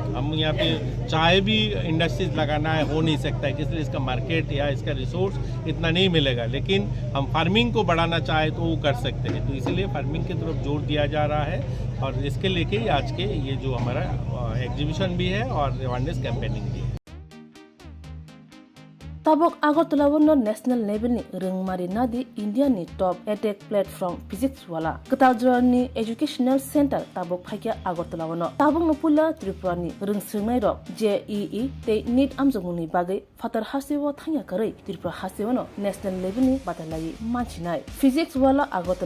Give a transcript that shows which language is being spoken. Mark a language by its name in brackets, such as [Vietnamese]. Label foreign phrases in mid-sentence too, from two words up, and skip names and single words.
[Hindi] हम यहाँ पे चाहे भी इंडस्ट्रीज लगाना है हो नहीं सकता है, इसलिए इसका मार्केट या इसका रिसोर्स इतना नहीं मिलेगा। लेकिन हम फार्मिंग को बढ़ाना चाहे तो वो कर सकते हैं। तो इसलिए फार्मिंग की तरफ जोर दिया जा रहा है और इसके लेके आज के ये जो हमारा एग्जीबिशन भी है और [English] awareness campaigning [Hindi] भी है। [Kok Borok] Tabok Agartala wono [English] national level [Kok Borok] ni rengmari nadi India ni [English] top edtech platform [Kok Borok] physics wala Katajra ni [English] educational center [Kok Borok] tabok phakya Agartala wono tabok nopula Tripura ni rengsirnai rok JEE te NEET amjongni bagai fatar hasewo thangya karai Tripura hasewono [English] national level [Kok Borok] ni batalai manchinai physics wala Agartala